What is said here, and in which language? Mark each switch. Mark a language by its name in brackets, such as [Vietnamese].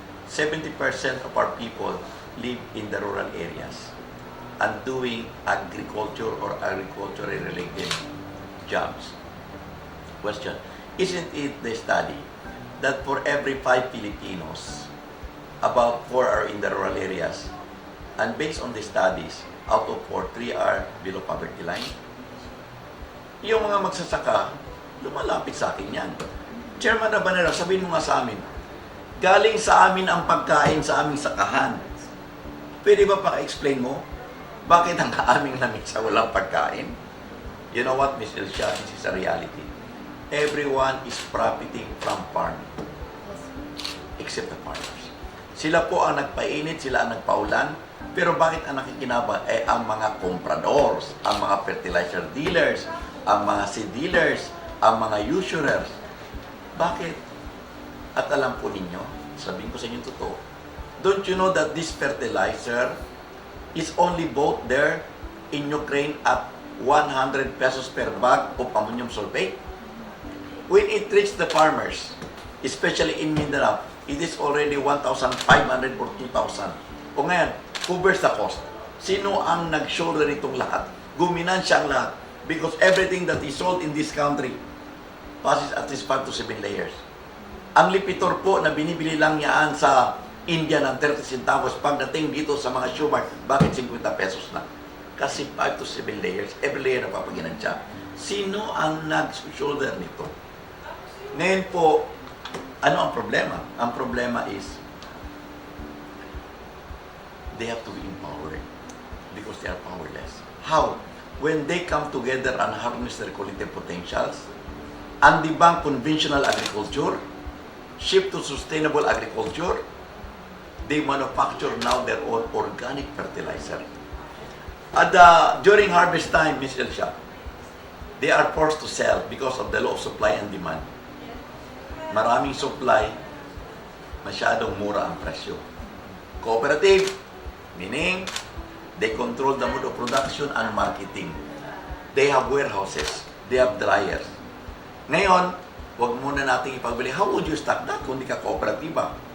[English] 70% of our people live in the rural areas and doing agriculture or agriculture-related jobs. Question. Isn't it the study that for every 5 Filipinos, about 4 are in the rural areas? And based on the studies, out of 4, 3 are below poverty line? [Filipino] Yung mga magsasaka, lumalapit sa akin yan. Chairman Rabanera, sabihin mo nga sa amin, galing sa amin ang pagkain sa aming sakahan. Pwede ba paka-explain mo? Bakit ang aming lamesa walang pagkain? [English] You know what, Ms. Elsia, this is a reality. Everyone is profiting from farming. Except the farmers. [Filipino] Sila po ang nagpainit, sila ang nagpaulan. Pero bakit ang nakikinabang ay ang mga compradors, ang mga fertilizer dealers, ang mga seed dealers, ang mga usurers. Bakit? At alam po ninyo, sabihin ko sa inyo totoo, [English] don't you know that this fertilizer is only bought there in Ukraine at 100 pesos per bag of ammonium sulfate? When it reaches the farmers, especially in Mindanao, it is already 1,500 or 2,000. [Filipino] O ngayon, [English] who bears the cost? [Filipino] Sino ang nag-shoulder itong lahat? Guminansya ang lahat. [English] Because everything that is sold in this country passes at least 5 to 7 layers. [Filipino] Ang lipitor po na binibili lang yaan sa India ng 30 centavos, pagdating dito sa mga shumart, bakit 50 pesos na? Kasi [English] 5 to 7 layers, every layer [Filipino] na papaginansya. Sino ang nag-shoulder nito? Ngayon po, ano ang problema? Ang problema is, [English] they have to be empowered because they are powerless. How? When they come together and harness their collective potentials, and debunk conventional agriculture, shift to sustainable agriculture, they manufacture now their own organic fertilizer. At during harvest time, Ms. Elsia, they are forced to sell because of the law of supply and demand. [Filipino] Maraming supply, masyadong mura ang presyo. [English] Cooperative, meaning they control the mode of production and marketing. They have warehouses, they have dryers. [Filipino] Ngayon, huwag muna natin ipagbili. [English] How would you stock that [Filipino] kung di ka kooperatiba?